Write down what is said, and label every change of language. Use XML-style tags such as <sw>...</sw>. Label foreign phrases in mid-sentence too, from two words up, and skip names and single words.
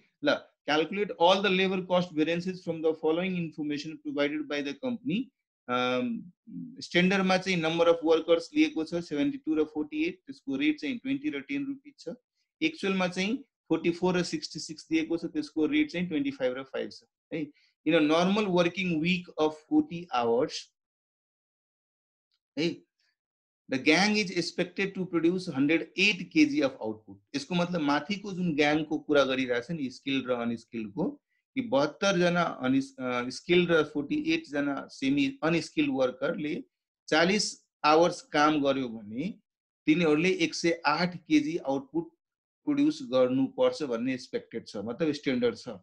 <en>ल calculate all the labour cost variances from the following information provided by the company.</en> <ne>स्ट्यान्डर्डमा चाहिँ</ne> <en>number of workers</en> <ne>लिएको छ 72 र 48, त्यसको रेट चाहिँ 20 र 10 रुपैयाँ छ। एक्चुअलमा चाहिँ 44 र 66 दिएको छ, त्यसको रेट चाहिँ 25 र 5 छ है।</ne> <en>In a normal working week of 40 hours, hey, the gang is expected to produce 108 kg of output.</en> <hi>इसको मतलब</hi> <ne>माथि को जुन gang को कुरा गरिरहेछ नि स्किल्ड र अनस्किल्ड को, कि 72 जना स्किल्ड र 48 जना</ne> <en>semi unskilled</en> <ne>वर्करले 40 आवर्स काम गर्यो भने तिनीहरुले 108</ne> <en>kg output produce</en> <ne>गर्नुपर्छ भन्ने एक्सपेक्टेड छ, मतलब स्ट्यान्डर्ड छ।</ne>